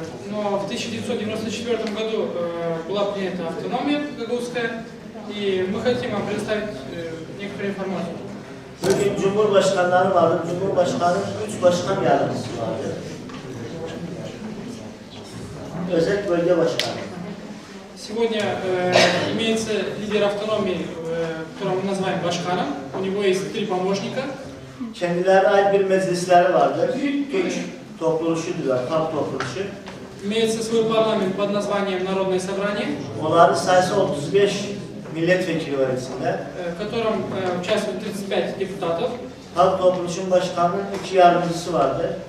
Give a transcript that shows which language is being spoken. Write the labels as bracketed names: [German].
[Russian] Но в 1994 году была принята автономия гагаузская, и мы хотим вам предоставить некоторую информацию. [Turkish] Bugün Cumhurbaşkanları vardır. Cumhurbaşkanının 3 başkan yardımcısı vardır. Özel bölge başkanı. [Russian] Сегодня имеется лидер автономии, которого мы называем Башканом. У него есть 3 помощника. [Turkish] Kendilerine ait bir meclisleri vardır. Türk topluluşu diyorlar, halk topluluşu. [Russian] Имеется свой парламент под названием Народное собрание, [Turkish] Onların sayısı 35 milletvekili var içinde. [Russian] в котором участвует 35 депутатов. [Turkish] Halk topluluşun başkanının 2 yardımcısı vardır.